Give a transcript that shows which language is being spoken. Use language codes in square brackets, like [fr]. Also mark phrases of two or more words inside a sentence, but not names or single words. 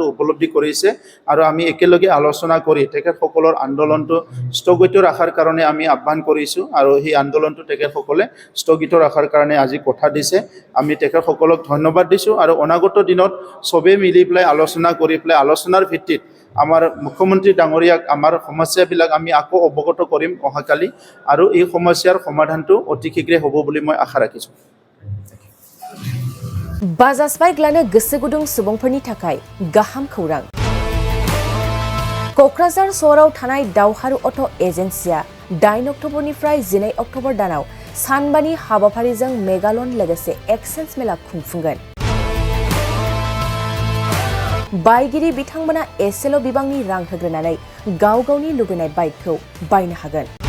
[as] উপলব্ধি কৰিছে আৰু আমি একেলগে আলোচনা কৰি তেখেতসকলৰ আন্দোলনটো স্থগিত ৰখাৰ কাৰণে আমি আহ্বান কৰিছোঁ আৰু সেই আন্দোলনটো তেখেতসকলে স্থগিত ৰখাৰ কাৰণে আজি কথা দিছে আমি তেখেতসকলক ধন্যবাদ দিছোঁ আৰু অনাগত দিনত চবেই মিলি পেলাই আলোচনা কৰি পেলাই আলোচনাৰ ভিত্তিত আমাৰ মুখ্যমন্ত্ৰী ডাঙৰীয়াক আমাৰ সমস্যাবিলাক আমি আকৌ অৱগত কৰিম অহাকালি আৰু এই সমস্যাৰ সমাধানটো অতি শীঘ্ৰে হ'ব বুলি মই আশা ৰাখিছোঁ [brx] बाजाज बाइक लानो गोसो गुदुं सुबुंफोरनि थाखाय गाहाम खौरां क'क्राझार सहराव थानाय दावहारु अट' एजेन्सिया 8 अक्ट'बरनिफ्राय 12 अक्ट'बर दानाव सानबानि हाबाफारिजों मेगालन लोगोसे एक्सेन्स मेला खुंफुंगोन बायगिरि बिथांमोना एसेल' बिबांनि रां होग्रोनानै गाव गावनि लुबैनाय बाइकखौ बायनो हागोन